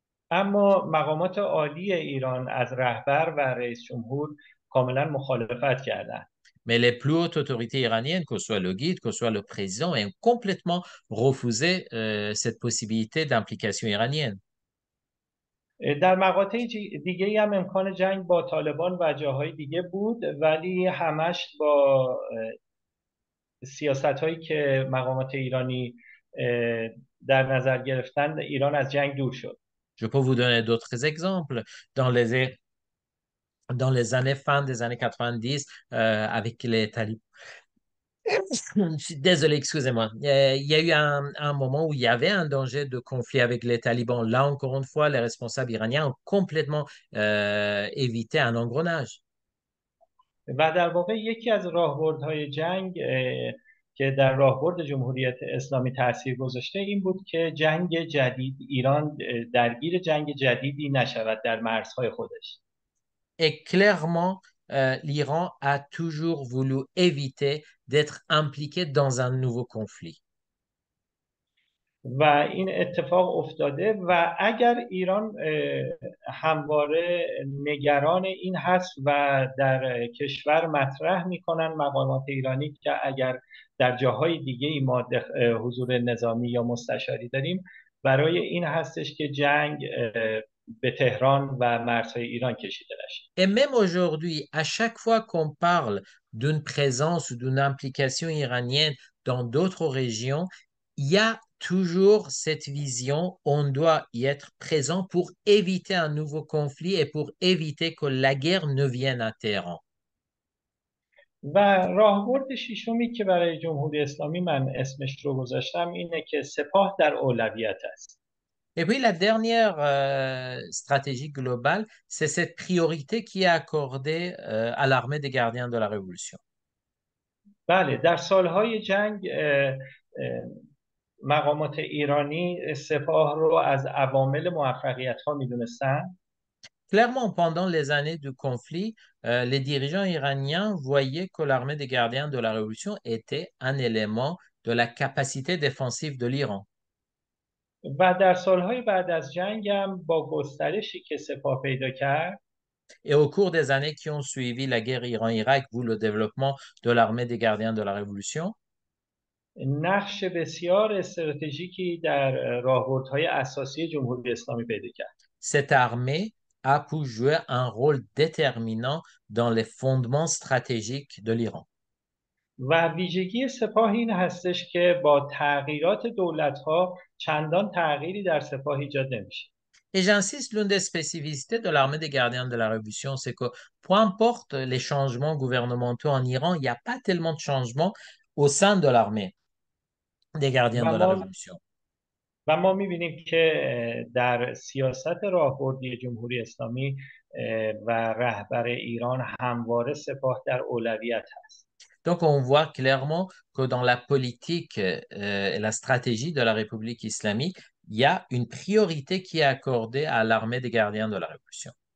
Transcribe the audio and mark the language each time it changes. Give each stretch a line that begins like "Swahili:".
Persian: اما مقامات عالی ایران از رهبر و رئیس جمهور کاملا مخالفت کردند.
French: Mais les plus hautes autorités iraniennes, que ce soit le guide, que ce soit le président, ont complètement refusé cette possibilité d'implication iranienne.
Persian: در مقاطع دیگه هم امکان جنگ با طالبان و جاهای دیگه بود، ولی همش با سیاست هایی که مقامات ایرانی در نظر گرفتن ایران از جنگ دور شد.
French: Je peux vous donner d'autres exemples. Dans les années fin des années 90, avec les talibans. Je suis désolé, excusez-moi. Il y a eu un moment où il y avait un danger de conflit avec les talibans. Là, encore une fois, les responsables iraniens ont complètement évité un engrenage.
Persian: و در واقع یکی از راهبردهای جنگ که در راهبرد جمهوریت اسلامی تاثیر گذاشته این بود که جنگ جدید ایران درگیر جنگ جدیدی نشود در مرزهای خودش.
French: Et clairement, l'Iran a toujours voulu éviter d'être impliqué dans un nouveau conflit.
Persian: و این اتفاق افتاده و اگر ایران همواره نگران این هست و در کشور مطرح میکنن مقامات ایرانی که اگر در جاهای دیگه ای ما حضور نظامی یا مستشاری داریم، برای این هستش که جنگ به تهران و مرزهای ایران کشیده نشه.
French: Et même aujourd'hui, à chaque fois qu'on parle d'une présence ou d'une implication iranienne dans d'autres régions, il y a toujours cette vision, on doit y être présent pour éviter un nouveau conflit et pour éviter que la guerre ne vienne à Téhéran.
Persian: و راهبرد ششمی که برای جمهوری اسلامی من اسمش رو گذاشتم اینه که سپاه در اولویت است.
French: Et puis la dernière stratégie globale, c'est cette priorité qui est accordée à l'armée des gardiens de la Révolution.
Persian: بله، در سالهای جنگ مقامات ایرانی سپاه رو از عوامل موفقیت ها میدونستن.
French: Clairement, pendant les années du conflit, les dirigeants iraniens voyaient que l'armée des gardiens de la révolution était un élément de la capacité défensive de l'Iran.
Persian: و در سالهای بعد از جنگ هم با گسترشی که سپاه پیدا کرد،
French: Et au cours des années qui ont suivi la guerre Iran-Irak, vu le développement de l'armée des gardiens de la révolution,
Persian: نقش بسیار استراتژیکی در راهبردهای اساسی جمهوری اسلامی پیدا کرد.
French: cette armée a pu jouer un rôle déterminant dans les fondements stratégiques de l'Iran.
Persian: و ویژگی سپاه این هستش که با تغییرات دولت‌ها چندان تغییری در سپاه ایجاد نمیشه.
French: Et j'insiste, l'une des spécificités de l'armée des gardiens de la révolution, c'est que peu importe les changements gouvernementaux en Iran, il n'y a pas tellement de changements au sein de l'armée des gardiens
Persian: و
French: de la
Persian: ما
French: révolution.
Persian: و ما می‌بینیم که در سیاست راهبردی جمهوری اسلامی و رهبر ایران همواره سپاه در اولویت هست.
French: Donc, on voit clairement que dans la politique et la stratégie de la République islamique, il y a une priorité qui est accordée à l'armée des gardiens de la révolution.